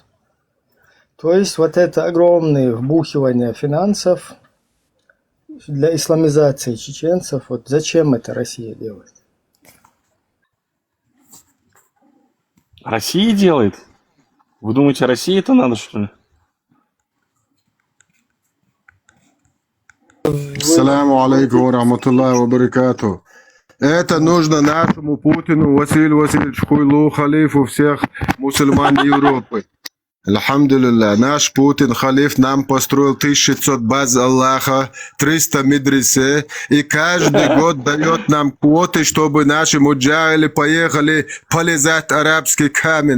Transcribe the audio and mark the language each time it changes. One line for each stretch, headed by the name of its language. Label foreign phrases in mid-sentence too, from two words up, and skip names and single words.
Russian: То есть вот это огромное вбухивание финансов для исламизации чеченцев, вот зачем это Россия делает? Россия делает? Вы думаете, России это надо, что ли?
Arabic: السلام عليكم ورحمة الله وبركاته.
Russian: Это нужно нашему Путину, Василию Васильевичу Хуйлу, халифу всех мусульман Европы. Алхамдулилля, наш Путин, халиф, нам построил 1500 баз Аллаха, 300 медресе, и каждый год дает нам квоты, чтобы наши муджахиды поехали полезать арабский камень.